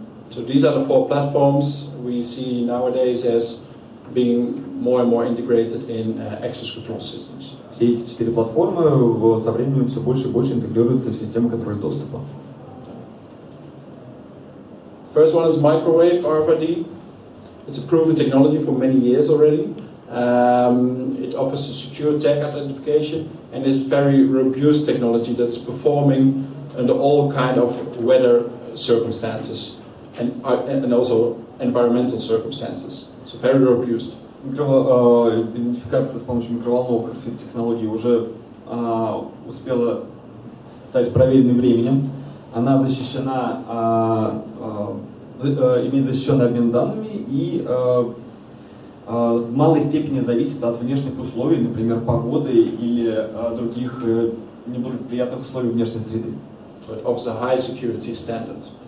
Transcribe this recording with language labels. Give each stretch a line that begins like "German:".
English: So these are the four platforms we see nowadays as being more and more integrated in access control systems.
Russian: Все эти 4 платформы со временем все больше и больше интегрируются в систему контроля доступа.
English: First one is microwave RFID. It's a proven technology for many years already. It offers a secure tag identification and is very robust technology that's performing under all kind of weather circumstances and also environmental circumstances. So very robust.
Russian: Идентификация с помощью микроволновых технологий уже успела стать проверенной временем. Она защищена, имеет защищенный обмен данными и в малой степени зависит от внешних условий, например, погоды или других неблагоприятных условий внешней среды.
English: But offers a high security standard.